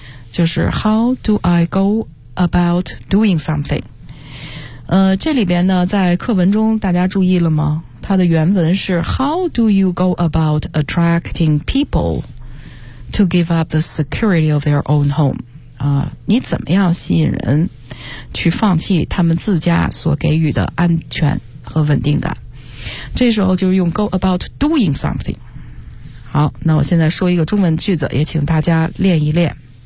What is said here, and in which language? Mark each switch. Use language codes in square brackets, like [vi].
[en] 就是 how do I go about doing something? [zh] 这里边呢在课文中大家注意了吗？ [en] 它的原文是 how do you go about attracting people to give up the security of their own home? [zh] 你怎么样吸引人去放弃他们自家所给予的安全和稳定感？这时候就用 go about doing something。好，那我现在说一个中文句子，也请大家练一练。